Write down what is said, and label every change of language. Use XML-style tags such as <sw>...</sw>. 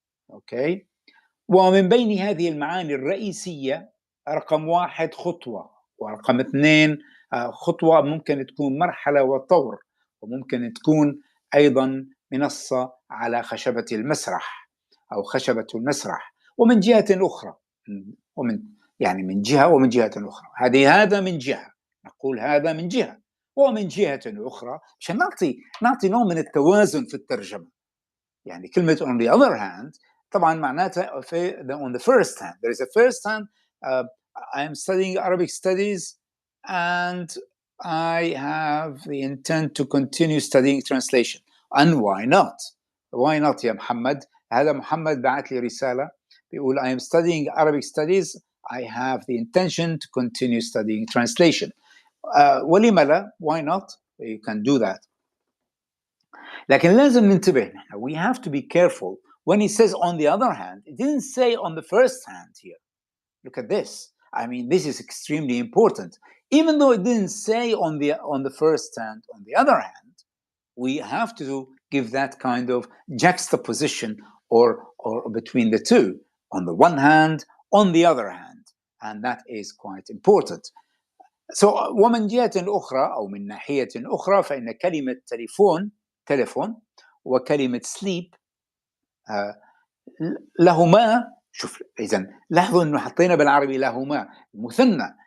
<ar>أوكي؟ ومن بين هذه المعاني الرئيسية رقم 1 خطوة, ورقم 2 خطوة ممكن تكون مرحلة وطور, وممكن تكون أيضا منصة على خشبة المسرح أو خشبة المسرح. ومن جهة أخرى, من جهة ومن جهة أخرى, هذا من جهة, نقول هذا من جهة, ومن جهة أخرى عشان نعطي نوع من التوازن في الترجمة. يعني كلمة</ar> <en>on the other hand</en> <ar>طبعا معناتها</ar> <en>on the first hand, there is a first hand, I am studying Arabic studies and I have the intent to continue studying translation. And why not? Why not</en> <ar>يا محمد؟ هذا محمد بعت لي رسالة بيقول</ar> <en>I am studying Arabic studies, I have the intention to continue studying translation.</en> <ar>ولم لا?</ar> <en>Why not? You can do that.</en> <ar>لكن لازم ننتبه,</ar> <en>we have to be careful when he says on the other hand. It didn't say on the first hand here. Look at this. I mean, this is extremely important. Even though it didn't say on the first hand, on the other hand, we have to give that kind of juxtaposition or between the two, on the one hand, on the other hand, and that is quite important.</en> <ar>So ومن جهة أخرى أو من ناحية أخرى فإن كلمة تليفون وكلمة sleep لهما، شوف إذا لاحظوا إنه حطينا بالعربي لهما مثنى.</ar>